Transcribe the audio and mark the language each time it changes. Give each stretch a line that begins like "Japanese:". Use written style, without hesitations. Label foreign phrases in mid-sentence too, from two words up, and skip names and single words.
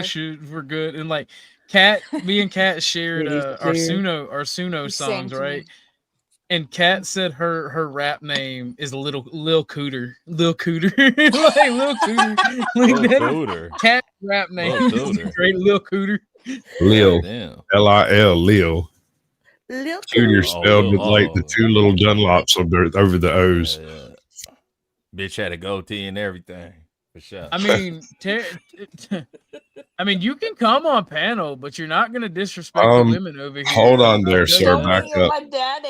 English: bushes were good, and like me and Kat shared our Suno songs, to me. right? And Kat said her rap name is Lil Cooter. Lil Cooter. Like Lil Cooter. Like Lil that Cooter. Cat rap name Lil is Cooter. great. Lil Cooter. Lil, Damn. Lil, Lil. Lil Cooter Cooter. spelled with like the two little Dunlops over the O's. Bitch had a goatee and everything. For sure. I mean, you can come on panel, but you're not gonna disrespect the women over here. Hold on there, sir. Back up. My daddy.